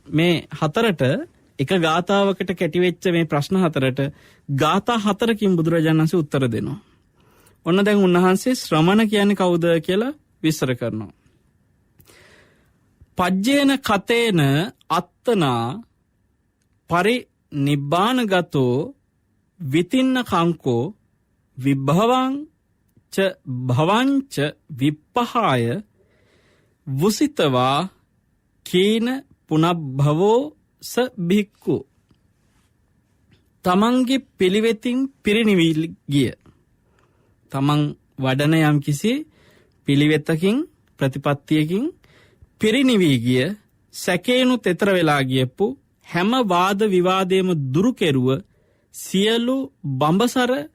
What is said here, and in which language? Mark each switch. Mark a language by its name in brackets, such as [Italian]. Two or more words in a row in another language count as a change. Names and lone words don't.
[Sinhala] මේ 4ට එක ගාථාවකට කැටි වෙච්ච මේ ප්‍රශ්න 4ට ගාථා 4කින් බුදුරජාණන් වහන්සේ උත්තර දෙනවා. ඔන්න දැන් උන්වහන්සේ ශ්‍රමණ කියන්නේ කවුද කියලා විස්තර කරනවා. [Pali] පජ්ජේන කතේන අත්තනා පරි නිබ්බානගතෝ විතින්න කංකෝ විභවං ච භවංච විප්පහාය වුසිතවා කීන පුනබ්භවෝ ස භික්ඛු. [Sinhala] තමන්ගේ පිළිවෙතින් පිරිනිවී ගිය, තමන් වඩන යම් කිසි පිළිවෙතකින් ප්‍රතිපත්තියකින් පිරිනිවී ගිය, සැකේනු තෙතර වෙලා ගියපු හැම වාද විවාදයේම දුරු කෙරුව සියලු බඹසර